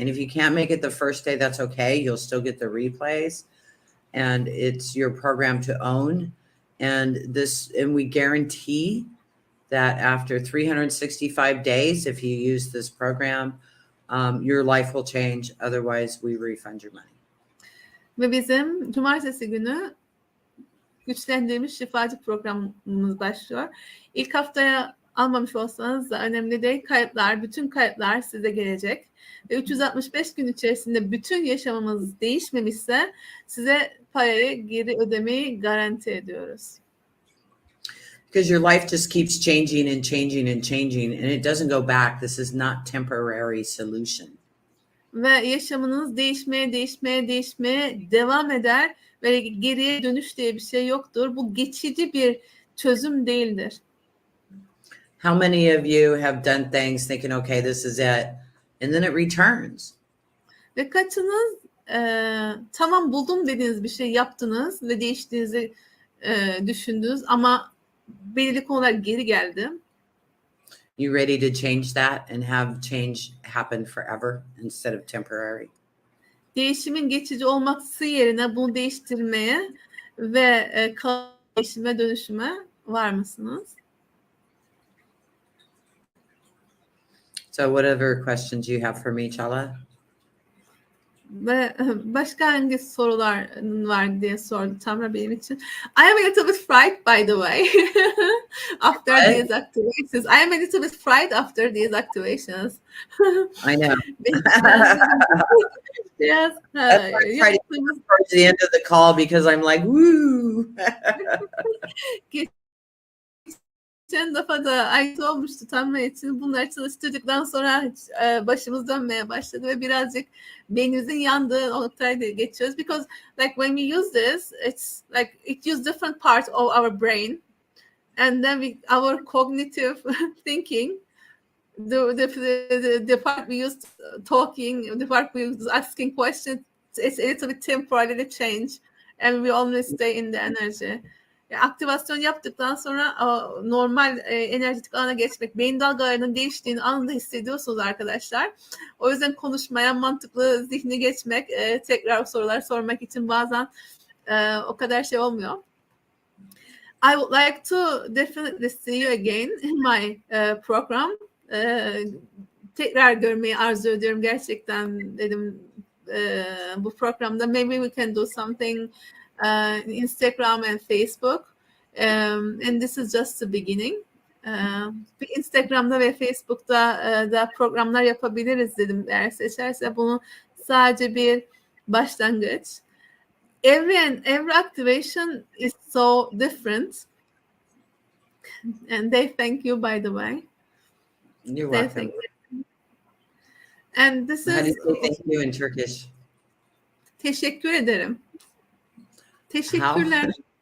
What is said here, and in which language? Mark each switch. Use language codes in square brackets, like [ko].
[en] And if you can't make it the first day, that's okay. You'll still get the replays. And it's your program to own. And we guarantee that after 365 days, if you use this program, your life will change. Otherwise, we refund your money. [tr] Ve bizim cumartesi günü güçlendirilmiş şifacı programımız başlıyor. İlk haftaya almamış olsanız da önemli değil. Bütün kayıtlar size gelecek. Ve 365 gün içerisinde bütün yaşamımız değişmemişse size parayı geri ödemeyi garanti ediyoruz. [en] Because your life just keeps changing and changing and changing, and it doesn't go back. This is not temporary solution. [tr] Ve yaşamınız değişmeye devam eder ve geriye dönüş diye bir şey yoktur. Bu geçici bir çözüm değildir. [en] How many of you have done things thinking, okay, this is it, and then it returns? [tr] Ve kaçınız tamam buldum dediğiniz bir şey yaptınız ve değiştiğinizi düşündünüz ama belirli konular geri geldi. [en] You ready to change that and have change happen forever instead of temporary? [tr] Değişimin geçici olması yerine bunu değiştirmeye ve değişime dönüşüme var mısınız? [en] So whatever questions you have for me, Çağla? [tr] Ve başka hangi sorular var diye sordu Tamra benim için. [en] I am a little bit fried by the way. After these activations. I am a little bit fried after these activations. I know. Yes. That's why I try to get towards the end of the call because I'm like, woo. [tr] Geçen defa da ait olmuştu Tamra için. Bunları çalıştırdıktan sonra başımız dönmeye başladı ve birazcık beynimizin yandığı noktaya geçiyoruz. [en] Because like when we use this, it's like it uses different parts of our brain, and then our cognitive thinking, the part we use talking, the part we use asking questions, it's a little bit temporarily change, and we always stay in the energy. [tr] Aktivasyon yaptıktan sonra normal enerjetik alana geçmek, beyin dalgalarının değiştiğini anında hissediyorsunuz arkadaşlar. O yüzden konuşmaya, mantıklı zihni geçmek, tekrar sorular sormak için bazen o kadar şey olmuyor. [en] I would like to definitely see you again in my program. [tr] Tekrar görmeyi arzu ediyorum gerçekten dedim bu programda. [en] Maybe we can do something Instagram and Facebook, and this is just the beginning. [tr] Instagram'da ve Facebook'ta da programlar yapabiliriz dedim eğer seçerse. Bunu sadece bir başlangıç. [en] Every activation is so different, and they thank you by the way. You're welcome. And this How do is you say thank you in Turkish? [tr] Teşekkür ederim. Teşekkürler.